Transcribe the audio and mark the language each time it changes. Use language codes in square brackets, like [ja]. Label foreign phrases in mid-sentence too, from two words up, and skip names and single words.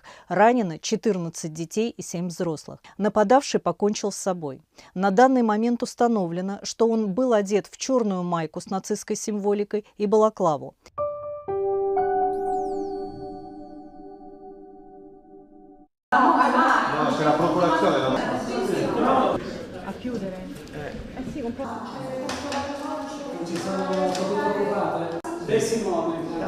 [ru] Ранены 14 детей и 7 взрослых. Нападавший покончил с собой. На данный момент установлено, что он был одет в черную майку с нацистской символикой и балаклаву. [it] No, c'è la procurazione. A chiudere? Sì, un po'. Ci sono preoccupate? De Simone.